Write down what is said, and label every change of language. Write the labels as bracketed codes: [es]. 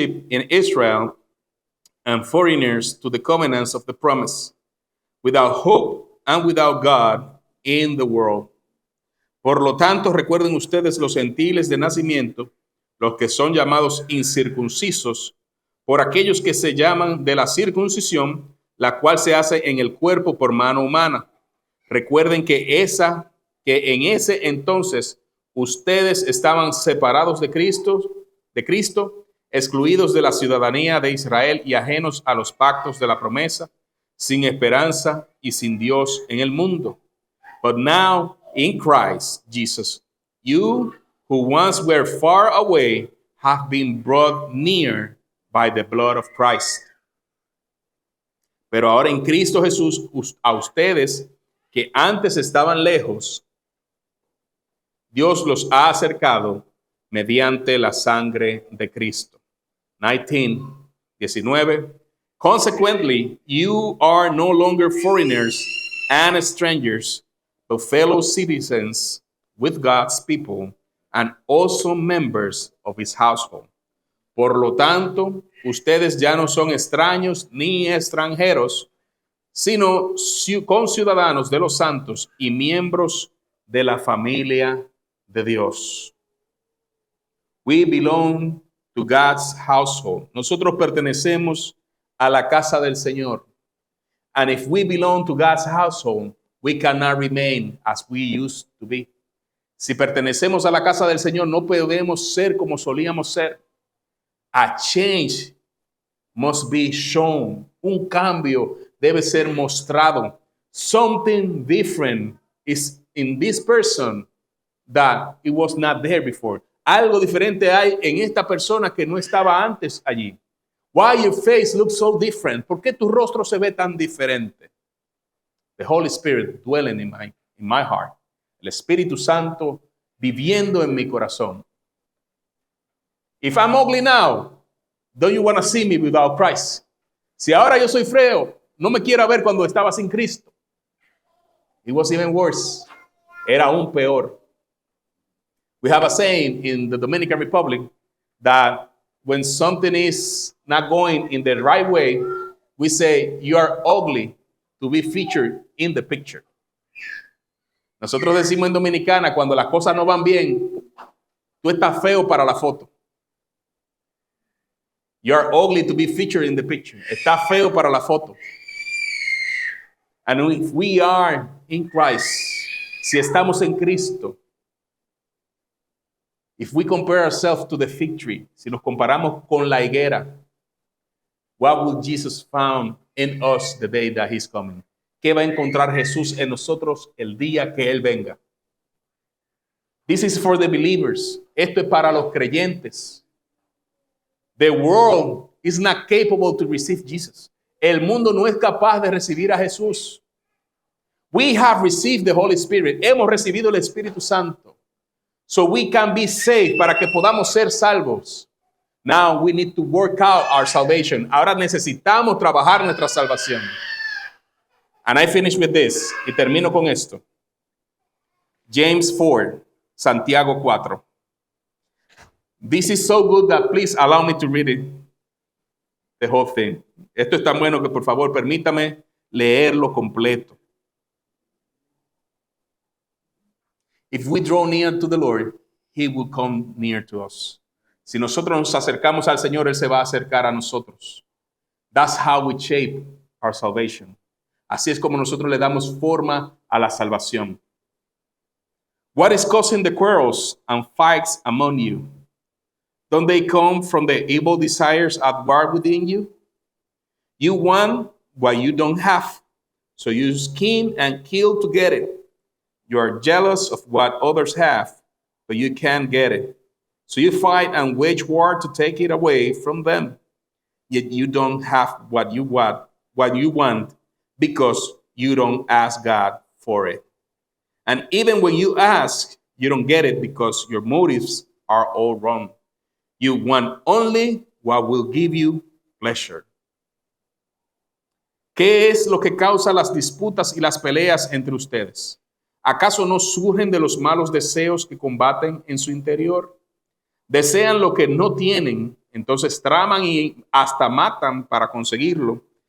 [en] in Israel, and foreigners to the covenants of the promise, without hope and without God in the world. [es] Por lo tanto, recuerden ustedes los gentiles de nacimiento, los que son llamados incircuncisos, por aquellos que se llaman de la circuncisión, la cual se hace en el cuerpo por mano humana. Recuerden que en ese entonces ustedes estaban separados de Cristo, excluidos de la ciudadanía de Israel y ajenos a los pactos de la promesa, sin esperanza y sin Dios en el mundo. [en] But now in Christ Jesus, you who once were far away have been brought near by the blood of Christ. [es] Pero ahora en Cristo Jesús, a ustedes que antes estaban lejos, Dios los ha acercado mediante la sangre de Cristo. [en] 19. Consequently, you are no longer foreigners and strangers, but fellow citizens with God's people and also members of his household. [es] Por lo tanto, ustedes ya no son extraños ni extranjeros, sino conciudadanos de los santos y miembros de la familia de Dios. [en] We belong to God's household. [es] Nosotros pertenecemos a la casa del Señor. [en] And if we belong to God's household, we cannot remain as we used to be. [es] Si pertenecemos a la casa del Señor, no podemos ser como solíamos ser. [en] A change must be shown. [es] Un cambio debe ser mostrado. [en] Something different is in this person that it was not there before. [es] Algo diferente hay en esta persona que no estaba antes allí. [en] Why your face looks so different? [es] ¿Por qué tu rostro se ve tan diferente? [en] The Holy Spirit dwelling in my heart. [es] El Espíritu Santo viviendo en mi corazón. [en] If I'm ugly now, don't you want to see me without Christ? [es] Si ahora yo soy feo, no me quiero ver cuando estaba sin Cristo. [en] It was even worse. [es] Era aún peor. [en] We have a saying in the Dominican Republic that when something is not going in the right way, we say, you are ugly to be featured in the picture. [es] Nosotros decimos en Dominicana, cuando las cosas no van bien, tú estás feo para la foto. [en] You are ugly to be featured in the picture. [es] Estás feo para la foto. [en] And if we are in Christ, [es] si estamos en Cristo, [en] if we compare ourselves to the fig tree, [es] si nos comparamos con la higuera, [en] what will Jesus found in us the day that he's coming? [es] ¿Qué va a encontrar Jesús en nosotros el día que Él venga? [en] This is for the believers. [es] Esto es para los creyentes. [en] The world is not capable to receive Jesus. [es] El mundo no es capaz de recibir a Jesús. [en] We have received the Holy Spirit. [es] Hemos recibido el Espíritu Santo. [en] So we can be saved, [es] para que podamos ser salvos. [en] Now we need to work out our salvation. [es] Ahora necesitamos trabajar nuestra salvación. [en] And I finish with this. [es] Y termino con esto. [en] James 4, Santiago 4. This is so good that please allow me to read it. The whole thing. [es] Esto es tan bueno que por favor permítame leerlo completo. [en] If we draw near to the Lord, He will come near to us. [es] Si nosotros nos acercamos al Señor, Él se va a acercar a nosotros. [en] That's how we shape our salvation. [es] Así es como nosotros le damos forma a la salvación. [en] What is causing the quarrels and fights among you? Don't they come from the evil desires at war within you? You want what you don't have, so you scheme and kill to get it. You are jealous of what others have, but you can't get it. So you fight and wage war to take it away from them. Yet you don't have what you want, because you don't ask God for it. And even when you ask, you don't get it because your motives are all wrong. You want only what will give you pleasure. [es] ¿Qué es lo que causa las disputas y las peleas entre ustedes? ¿Acaso no surgen de los malos deseos que combaten en su interior? Desean lo que no tienen, entonces traman y hasta matan para conseguirlo.